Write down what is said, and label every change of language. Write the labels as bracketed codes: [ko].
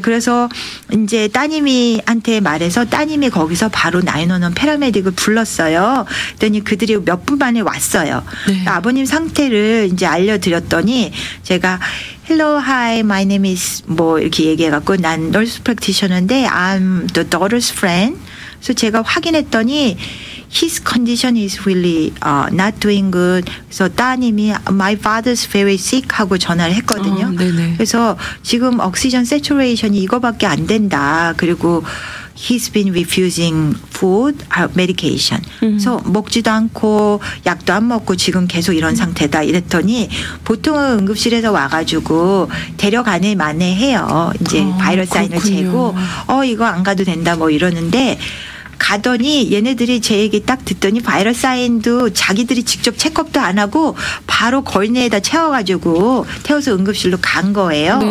[ko] 그래서 이제 따님이한테 말해서 따님이 거기서 바로 911 패러메딕을 불렀어요. 그랬더니 그들이 몇 분 만에 왔어요. 네. 아버님 상태를 이제 알려드렸더니 제가 [en] Hello, hi, my name is [ko] 이렇게 얘기해갖고 난 [en] nurse practitioner인데 I'm the daughter's friend. [ko] 그래서 제가 확인했더니 [en] His condition is really not doing good. [ko] 그래서 따님이 [en] My father's very sick [ko] 하고 전화를 했거든요. 그래서 지금 옥시전 세츄레이션이 이거밖에 안 된다. 그리고 [en] He's been refusing food, medication. [ko] 그래서 먹지도 않고 약도 안 먹고 지금 계속 이런 상태다. 이랬더니 보통은 응급실에서 와가지고 데려가네 만에 해요. 이제 바이럴 사인을 재고 이거 안 가도 된다 이러는데 가더니 얘네들이 제 얘기 딱 듣더니 바이럴 사인도 자기들이 직접 체크업도 안 하고 바로 걸레에다 태워서 응급실로 간 거예요.